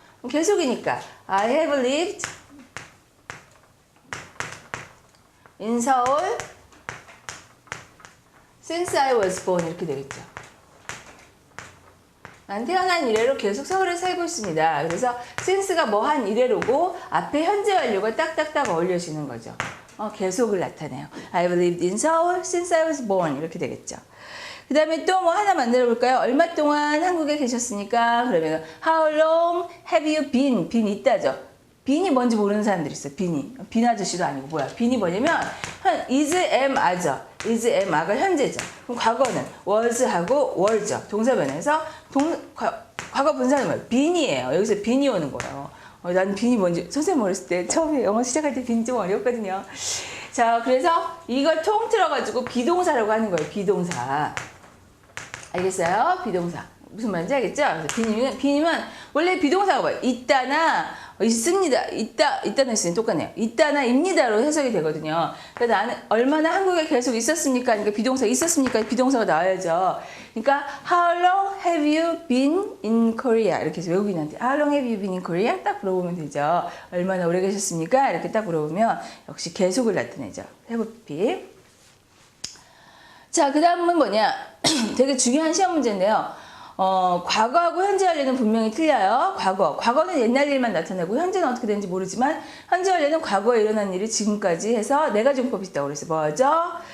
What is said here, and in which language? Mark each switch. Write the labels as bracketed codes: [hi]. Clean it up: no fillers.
[ko] 계속이니까 [en] I have lived in 서울 since I was born [ko] 이렇게 되겠죠. 난 태어난 이래로 계속 서울에 살고 있습니다. 그래서 since가 뭐 한 이래로고 앞에 현재 완료가 딱딱딱 어울려지는 거죠. 계속을 나타내요. [en] I've lived in Seoul since I was born [ko] 이렇게 되겠죠. 그 다음에 또 뭐 하나 만들어 볼까요? 얼마 동안 한국에 계셨습니까? [en] 그러면 How long have you been? [ko] 빈 있다죠. 빈이 뭔지 모르는 사람들이 있어요. 빈 아저씨도 아니고 뭐야. 빈이 뭐냐면 is, am, are죠. is, am, are가 현재죠. 그럼 과거는 was하고 were죠. 동사 변해서 과거 분사는 뭐예요? 빈이에요. 여기서 빈이 오는 거예요. 난 빈이 뭔지 선생님 어렸을 때 처음에 영어 시작할 때 빈 좀 어려웠거든요. 자, 그래서 이걸 통틀어가지고 비동사라고 하는 거예요. 비동사. 알겠어요? 비동사. 무슨 말인지 알겠죠? 그래서 빈이면 원래 비동사가 뭐예요? 있다나 있습니다. 있다는 있으면 똑같네요. 있다나 입니다로 해석이 되거든요. 그래서 나는 얼마나 한국에 계속 있었습니까? 그러니까 비동사 있었습니까? 비동사가 나와야죠. 그러니까 [en] How long have you been in Korea? [ko] 이렇게 해서 외국인한테 [en] How long have you been in Korea? [ko] 딱 물어보면 되죠. 얼마나 오래 계셨습니까? 이렇게 딱 물어보면 역시 계속을 나타내죠. have been. 자, 그 다음은 뭐냐? 되게 중요한 시험 문제인데요. 과거하고 현재 완료는 분명히 틀려요. 과거는 옛날 일만 나타내고 현재는 어떻게 되는지 모르지만 현재 완료는 과거에 일어난 일이 지금까지 해서 네 가지 용법이 있다고 그래서 뭐죠?